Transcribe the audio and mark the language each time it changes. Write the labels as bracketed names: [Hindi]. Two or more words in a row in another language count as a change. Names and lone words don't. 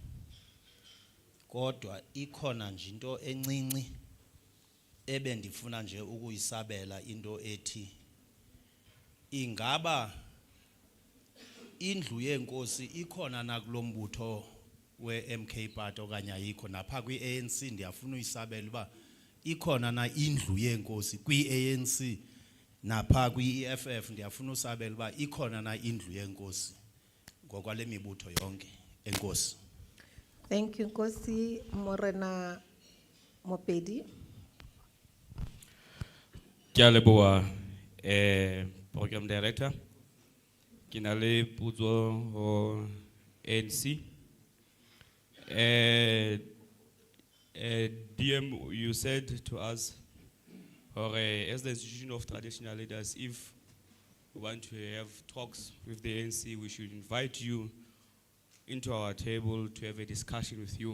[Xhosa] Kodwa ikhona nje into encinci ebendifuna nje ukuyisabela into ethi ingaba indlu yenkosi ikhona nakulombutho we-MK party okanye ayikho. Napha kwi-ANC ndiyafuna uyisabela uba ikhona na indlu yenkosi kwi-ANC. Napha kwi-EFF ndiyafuna usabela uba ikhona na indlu yenkosi ngokwale mibutho yonke. Enkosi. [English] Thank you, [Southern Sotho] Kgosi. Morena Mopedi. Ke a leboha [English] program director. [Southern Sotho] Ke na le potso ho ANC. [English] DM, you said to us, or as the institution of traditional leaders, if we want to have talks with the ANC, we should invite you into our table to have a discussion with you.